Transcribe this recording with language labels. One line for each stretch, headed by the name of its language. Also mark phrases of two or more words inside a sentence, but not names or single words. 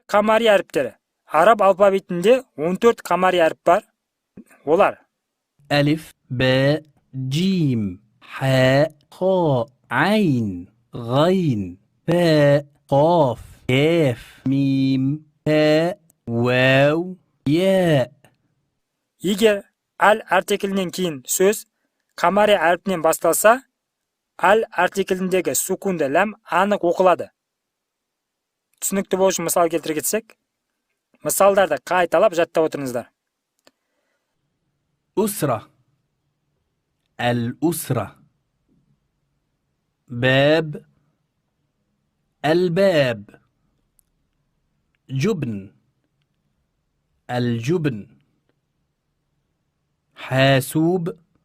Kazakh: камари әріптері. Араб алфавитінде 14 камари әріп бар. Олар:
Arabic: ألف باء جيم حاء خاء عين غين باء قاف كاف ميم هاء واو ياء.
Kazakh: Егер әл артиклінен кейін сөз камари әріпінен басталса, әл артикліндегі сукунды ләм анық оқылады. Түсінікті болу үшін мысал келтіре кетсек, мысалдарды қайталап жаттап отырыңыздар.
Arabic: أسرة الأسرة باب الباب جبن الجبن حاسوب